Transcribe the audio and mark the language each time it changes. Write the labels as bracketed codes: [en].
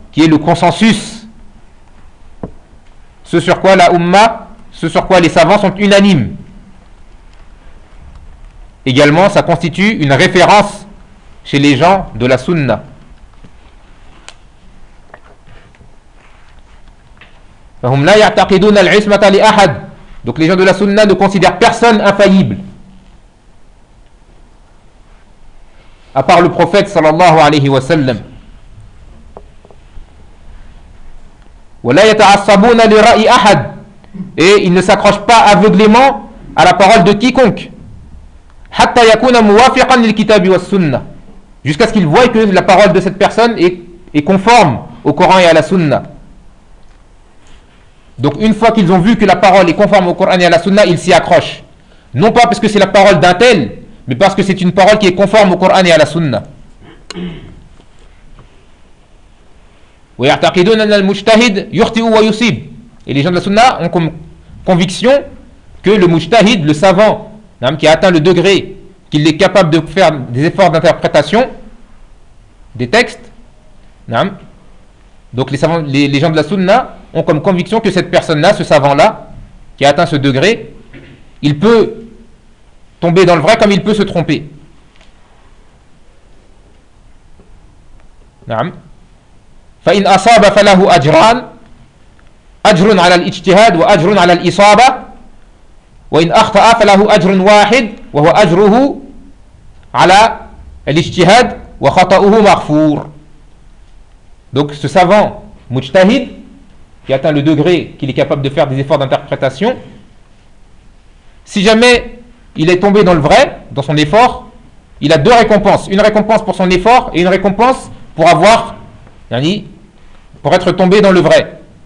[fr] Qui est le consensus, ce sur quoi la umma, ce sur quoi les savants sont unanimes. Également ça constitue une référence chez les gens de la sunna. [ar] فهم لا يعتقدون العصمة لأحد. [fr] Donc les gens de la sunna ne considèrent personne infaillible à part le prophète sallallahu alayhi wa sallam. [ar] ولا يتعصبون لرأي أحد. [fr] Et ils ne s'accrochent pas aveuglément à la parole de quiconque. [ar] حتى يكون موافقا للكتاب والسنة. [fr] Jusqu'à ce qu'ils voient que la parole de cette personne est conforme au Coran et à la sunna. Donc une fois qu'ils ont vu que la parole est conforme au Coran et à la Sunna, ils s'y accrochent. Non pas parce que c'est la parole d'un tel, mais parce que c'est une parole qui est conforme au Coran et à la Sunna. [ar] وَيَعْتَقِدُونَ أَنَّ الْمُجْتَهِدَ يُخْطِئُ وَيُصِيبُ. [fr] Et les gens de la Sunna ont comme conviction que le mujtahid, le savant, qui a atteint le degré, qu'il est capable de faire des efforts d'interprétation des textes, donc les savants, les gens de la Sunna ont comme conviction que cette personne-là, ce savant-là, qui a atteint ce degré, il peut tomber dans le vrai comme il peut se tromper. نعم. [ar] فإن أصاب فله أجران، أجر على الاجتهاد وأجر على الإصابة، وإن أخطأ فله أجر واحد وهو أجره على الاجتهاد وخطأه مغفور. [fr] Donc ce savant mujtahid qui atteint le degré qu'il est capable de faire des efforts d'interprétation, si jamais il est tombé dans le vrai, dans son effort, il a deux récompenses. Une récompense pour son effort et une récompense pour avoir, yani, pour être tombé dans le vrai.